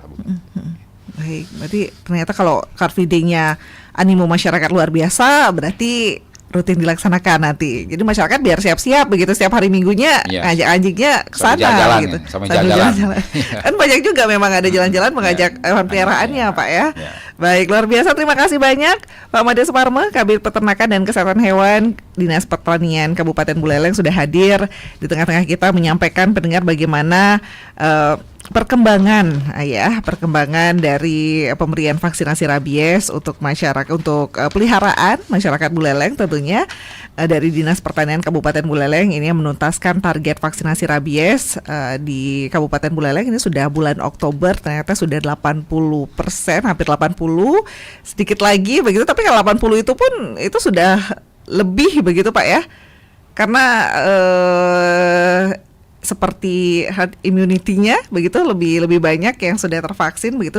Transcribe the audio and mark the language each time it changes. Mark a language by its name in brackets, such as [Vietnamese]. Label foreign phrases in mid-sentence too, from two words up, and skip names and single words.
[Indonesian] Baik, berarti ternyata kalau Car Free Day-nya animo masyarakat luar biasa, berarti rutin dilaksanakan nanti. Jadi masyarakat biar siap-siap begitu setiap hari Minggunya ngajak anjingnya ke sana gitu. Sambil jalan-jalan. Kan banyak juga memang ada jalan-jalan mengajak hewan peliharaannya Pak ya. Baik, luar biasa, terima kasih banyak Pak Made Suparme, Kabid Peternakan dan Kesehatan Hewan Dinas Pertanian Kabupaten Buleleng sudah hadir di tengah-tengah kita menyampaikan pendengar bagaimana perkembangan dari pemberian vaksinasi rabies untuk masyarakat, untuk peliharaan masyarakat Buleleng tentunya dari Dinas Pertanian Kabupaten Buleleng ini menuntaskan target vaksinasi rabies di Kabupaten Buleleng ini sudah bulan Oktober ternyata sudah 80%, hampir 80, sedikit lagi begitu, tapi kalau 80 itu pun itu sudah lebih begitu Pak ya, karena seperti [English] herd immunity- [Indonesian] nya begitu lebih banyak yang sudah tervaksin begitu.